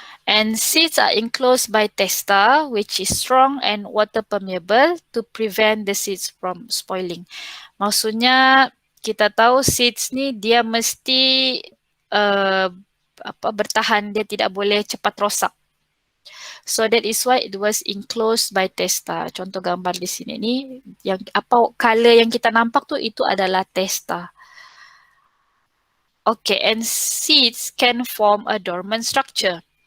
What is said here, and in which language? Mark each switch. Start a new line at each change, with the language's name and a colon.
English: And seeds are enclosed by testa, which is strong and water permeable to prevent the seeds from spoiling.
Malay: Maksudnya kita tahu seeds ni dia mesti bertahan, dia tidak boleh cepat rosak.
English: So that is why it was enclosed by testa.
Malay: Contoh gambar di sini ni, yang apa color yang kita nampak tu itu adalah testa.
English: Okay, and seeds can form a dormant structure.